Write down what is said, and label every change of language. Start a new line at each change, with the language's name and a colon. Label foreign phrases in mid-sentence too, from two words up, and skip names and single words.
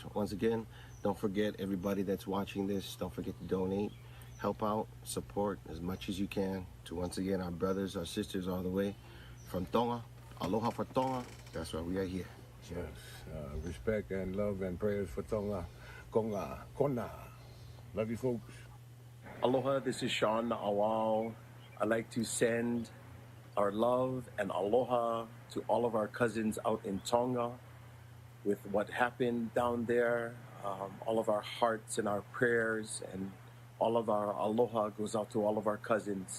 English: Once again, don't forget, everybody that's watching this, don't forget to donate, help out, support as much as you can to, once again, our brothers, our sisters all the way from Tonga. Aloha for Tonga. That's why we are here. Yes. Respect and love and prayers for Tonga. Konga. Kona. Love you, folks. Aloha, this is Sean Awao. I'd like to send our love and aloha to all of our cousins out in Tonga with what happened down there. All of our hearts and our prayers and all of our aloha goes out to all of our cousins.